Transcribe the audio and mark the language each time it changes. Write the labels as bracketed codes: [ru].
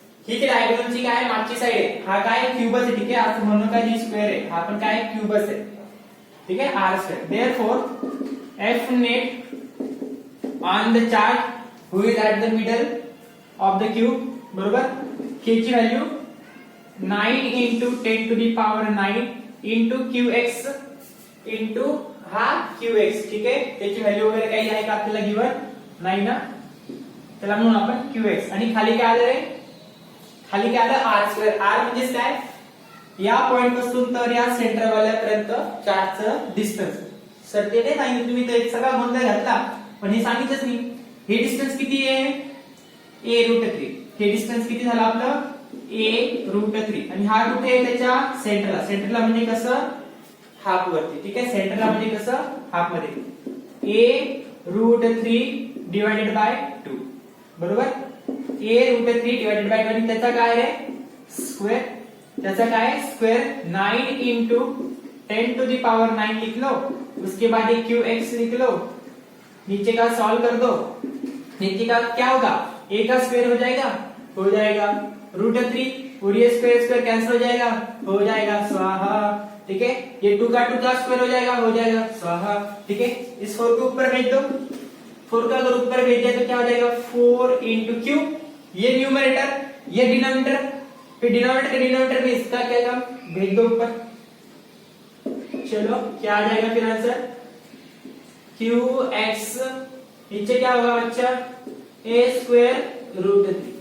[mr] ही जी डायगोनलची काय मागची साइड आहे, हा काय क्यूबच आहे. ठीक आहे. असं म्हणून काय जी स्क्वेअर आहे, हा पण काय क्यूबच आहे. ठीक आहे. R square. [en] Therefore F net on the charge who is at the middle of the cube. [mr] बरोबर. के ची value 9 into 10 to the power 9 into qx into हा qx. ठीक आहे. त्याची व्हॅल्यू वगैरे काही आहे का आपल्याला गिवन नाही ना, त्याला म्हणून आपण qx. आणि खाली काय आलं रे, खाली काय आलं आर स्क्वेअर. आर म्हणजे काय, या पॉइंट पासून तर या सेंटर वाल्यापर्यंत चार्जचं डिस्टन्स. सर ते नाही सांगितलं तुम्ही, तर सगळा गोंधळ घातला, पण हे सांगितलंच नाही. हे डिस्टन्स किती आहे, a रूट 3. हे डिस्टन्स किती झालं आपलं, a रूट 3. आणि हा कुठे आहे, त्याच्या सेंटरला. सेंटरला म्हणजे कसं, हाफ वरती. ठीक आहे. सेंटरला म्हणजे कसं, हाफ मध्ये. a route 3 divided by 2. बरोबर. a route 3 divided by 2. आणि त्याचा काय आहे, स्क्वेअर. त्याचा काय square. [hi] 9 into 10 to the power 9 लिख लो, उसके बाद एक qx लिख लो, नीचे का सॉल्व कर दो, नीचे का क्या होगा, a का स्क्वायर हो जाएगा रूट 3 और ये स्क्वायर कैंसिल हो जाएगा स्वाहा. ठीक है. ये 2 का स्क्वायर हो जाएगा स्वाहा. ठीक है. इस 4 को ऊपर भेज दो, 4 का अगर ऊपर भेज दिया तो क्या हो जाएगा 4 into q. ये न्यूमरेटर, ये डिनोमिनेटर, फिर डिनोमिनेटर में इसका क्या काम, भेज दो ऊपर. चलो क्या आ जाएगा फिर आंसर, qx नीचे क्या होगा बच्चा, a स्क्वायर रूट 3.